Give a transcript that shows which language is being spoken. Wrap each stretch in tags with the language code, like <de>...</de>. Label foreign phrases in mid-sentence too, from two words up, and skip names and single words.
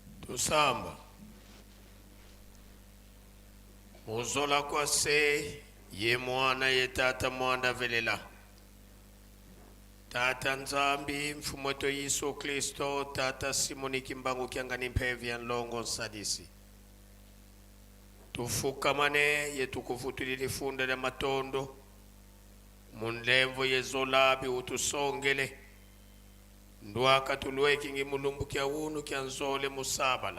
<kg>Tusamba. Muzola kwa se ye mwana ye tata mwanda velela. Tata Nzambi mfumoto Yesu Kristo tata Simoni Kimbangu kiangani mpevi nlongo sadisi. Tufukamane yetukuvutulile funda la matondo. Munlevo yezolabi utusongele. Ndwaka tulweki ngi mulumbu kia unu kia nzole musabala.</kg>